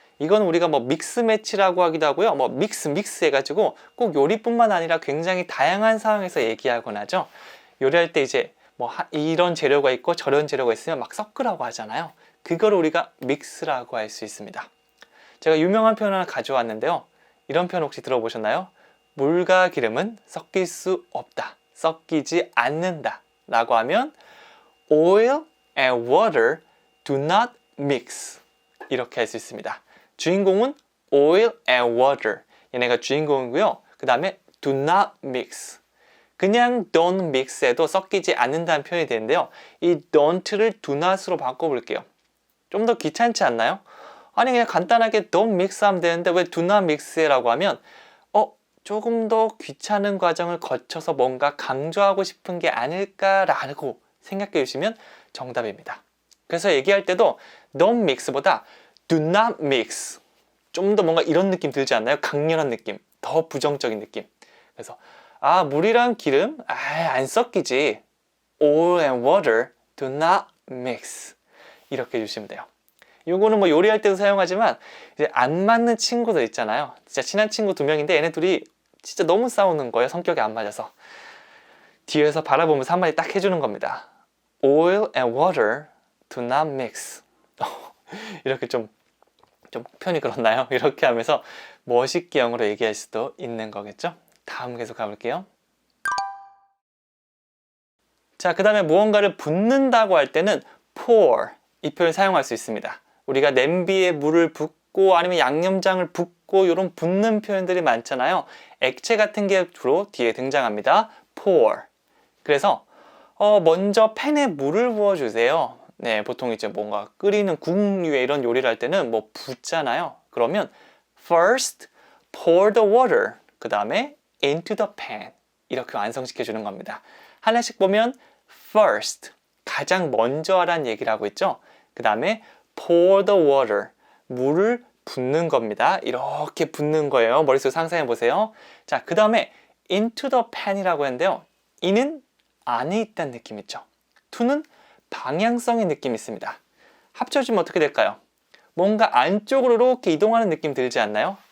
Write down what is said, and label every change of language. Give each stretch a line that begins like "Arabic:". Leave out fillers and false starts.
Korean: 이건 우리가 뭐 믹스 매치라고 하기도 하고요. 뭐 믹스 해가지고 꼭 요리뿐만 아니라 굉장히 다양한 상황에서 얘기하곤 하죠. 요리할 때 이제 뭐 이런 재료가 있고 저런 재료가 있으면 막 섞으라고 하잖아요. 그걸 우리가 믹스라고 할 수 있습니다. 제가 유명한 표현 하나 가져왔는데요. 이런 표현 혹시 들어보셨나요? 물과 기름은 섞일 수 없다. 섞이지 않는다. 라고 하면
English: Oil and water do not mix.
Korean: 이렇게 할 수 있습니다. 주인공은
English: oil and water.
Korean: 얘네가 주인공이고요. 그 다음에
English: do not mix.
Korean: 그냥
English: don't mix
Korean: 해도 섞이지 않는다는 표현이 되는데요. 이 don't를 do not으로 바꿔볼게요. 좀 더 귀찮지 않나요? 아니 그냥 간단하게
English: don't mix
Korean: 하면 되는데 왜
English: do not mix
Korean: 라고 하면 조금 더 귀찮은 과정을 거쳐서 뭔가 강조하고 싶은 게 아닐까라고 생각해 주시면 정답입니다. 그래서 얘기할 때도
English: don't mix보다 do not mix.
Korean: 좀 더 뭔가 이런 느낌 들지 않나요? 강렬한 느낌, 더 부정적인 느낌. 그래서 물이랑 기름 안 섞이지.
English: Oil and water do not mix.
Korean: 이렇게 해주시면 돼요. 요거는 뭐 요리할 때도 사용하지만 이제 안 맞는 친구들 있잖아요. 진짜 친한 친구 2명인데 얘네 둘이 진짜 너무 싸우는 거예요. 성격이 안 맞아서. 뒤에서 바라보면서 한마디 딱 해주는 겁니다.
English: Oil and water do not mix.
Korean: 이렇게 좀 표현이 그렇나요? 이렇게 하면서 멋있게 영어로 얘기할 수도 있는 거겠죠? 다음 계속 가볼게요. 자, 그 다음에 무언가를 붓는다고 할 때는 pour. 이 표현 사용할 수 있습니다. 우리가 냄비에 물을 붓고 아니면 양념장을 붓고 이런 붓는 표현들이 많잖아요. 액체 같은 게 주로 뒤에 등장합니다. pour. 그래서 먼저 팬에 물을 부어주세요. 네, 보통 이제 뭔가 끓이는 국류에 이런 요리를 할 때는 뭐 붓잖아요. 그러면
English: first pour the water.
Korean: 그 다음에
English: into the pan.
Korean: 이렇게 완성시켜 주는 겁니다. 하나씩 보면 first. 가장 먼저 하라는 얘기를 하고 있죠. 그 다음에
English: pour the water.
Korean: 물을 붓는 겁니다. 이렇게 붓는 거예요. 머릿속에 상상해 보세요. 자, 그 다음에
English: into the pan
Korean: 이라고 했는데요. 이는 안에 있다는 느낌 있죠. to는 방향성의 느낌이 있습니다. 합쳐주면 어떻게 될까요? 뭔가 안쪽으로 이렇게 이동하는 느낌 들지 않나요?